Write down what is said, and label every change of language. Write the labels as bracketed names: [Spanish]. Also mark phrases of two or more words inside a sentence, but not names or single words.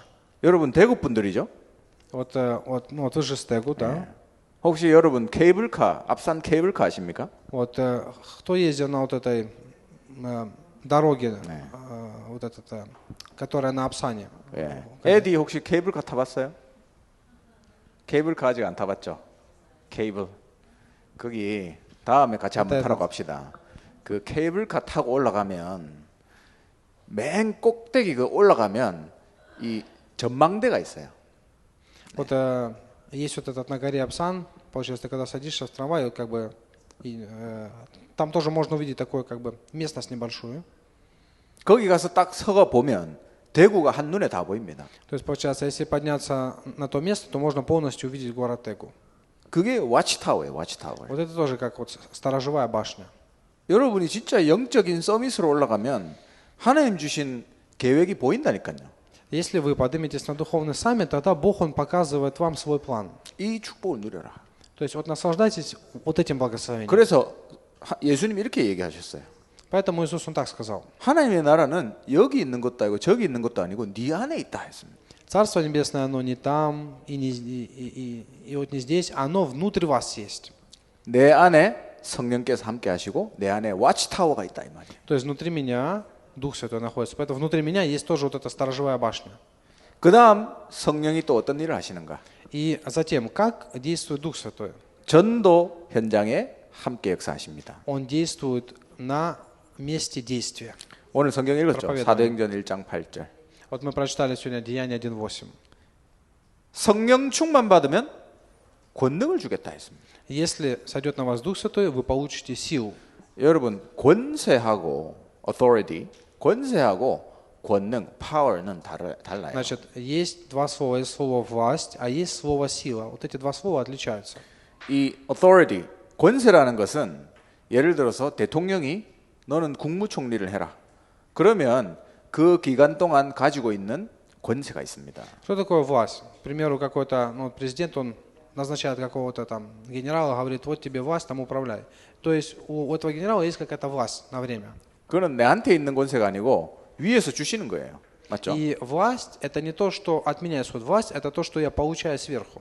[Korean] 여러분 대구 분들이죠? [Russian] Вот вы же с Тегу, да? [Korean] 혹시 여러분 케이블카, 앞산 케이블카 아십니까? [Russian] Вот кто ездил на вот этой дороге, вот которая на Апсане? [Korean] 예. 에디 혹시 케이블카 타봤어요? 케이블카 아직 안 타봤죠? 케이블. 거기 다음에 같이 한번 타러 갑시다. 그 케이블카 타고 올라가면 맨 꼭대기 그 올라가면 이 전망대가 있어요. [Russian] Вот есть вот этот на горе Апсан, получается, ты когда садишься в трамвай, вот как бы там тоже можно увидеть такую как бы местность небольшую. [Korean] 거기 가서 딱 서가 보면 대구가 한눈에 다 보입니다. [Russian] То есть, получается, если подняться на то место, то можно полностью увидеть город Тегу. [Korean] 그게 와치타워예요, 와치타워. [Russian] Вот это тоже как вот сторожевая башня. [Korean] 여러분이 진짜 영적인 서밋으로 올라가면 하나님 주신 계획이 보인다니까요. [Russian] Если вы подниметесь на духовный саммит, тогда Бог, Он показывает вам свой план. [Korean] 이 축복을 누려라. [Russian] То есть вот наслаждайтесь вот этим благословением. [Korean] 그래서 예수님이 이렇게 얘기하셨어요. [Russian] Поэтому Иисус, Он так сказал. [Korean] 하나님의 나라는 여기 있는 것도 아니고 저기 있는 것도 아니고 네 안에 있다 했습니다. [Russian] Царство Небесное, оно не там и вот не здесь, оно внутрь вас есть. [Korean] 내 안에 성령께서 함께 하시고 내 안에 와치타워가 있다 이 말이에요. [Russian] То есть внутри меня Дух Святой находится. Поэтому внутри меня есть тоже вот эта сторожевая башня. [Korean] 그다음 성령이 또 어떤 일을 하시는가? [Russian] И затем, как действует Дух Святой? [Korean] 전도 현장에 함께 역사하십니다. [Russian] Он действует на месте действия. [Korean] 오늘 성경 읽었죠? [Russian] Проповедование. [Korean] 사도행전 1장 8절. [Russian] Вот мы прочитали сегодня Деяния 1:8. [Korean] 성령 충만 받으면 권능을 주겠다 했습니다. [Russian] Если сойдет на вас Дух Святой, вы получите силу. [Korean] 여러분 권세하고 authority, 권세하고 권능, power는 달라요. [Russian] Значит, есть два слова. Есть слово «власть», а есть слово «сила». Вот эти два слова отличаются. [Korean] 이 authority, 권세라는 것은 예를 들어서 대통령이 너는 국무총리를 해라. 그러면 그 기간 동안 가지고 있는 권세가 있습니다. [Russian] Что такое власть? К примеру, какой-то президент, он назначает какого-то там генерала, говорит, вот тебе власть, там управляй. То есть у этого генерала есть какая-то власть на время. [Korean] 그거는 내한테 있는 권세가 아니고 위에서 주시는 거예요. 맞죠? [Russian] И власть – это не то, что от меня исходит. Власть – это то, что я получаю сверху.